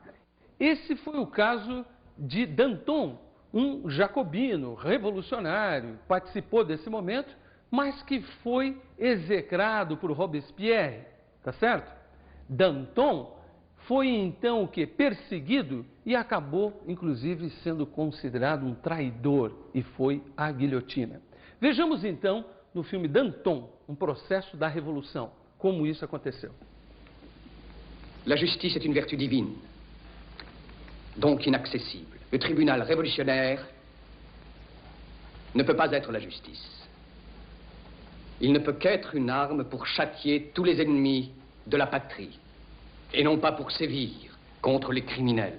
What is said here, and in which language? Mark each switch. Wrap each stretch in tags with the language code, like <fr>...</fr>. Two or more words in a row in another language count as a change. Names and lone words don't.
<pt>Esse foi o caso de Danton, um jacobino revolucionário, participou desse momento, mas que foi execrado por Robespierre, tá certo? Danton foi então o que? Perseguido e acabou, inclusive, sendo considerado um traidor e foi à guilhotina. Vejamos então no filme Danton, um processo da Revolução, como isso aconteceu.</pt> <fr>La justice est une vertu divine, donc inaccessible. Le tribunal révolutionnaire ne peut pas être la justice. Il ne peut qu'être une arme pour châtier tous les ennemis de la patrie, et non pas pour sévir contre les criminels.</fr>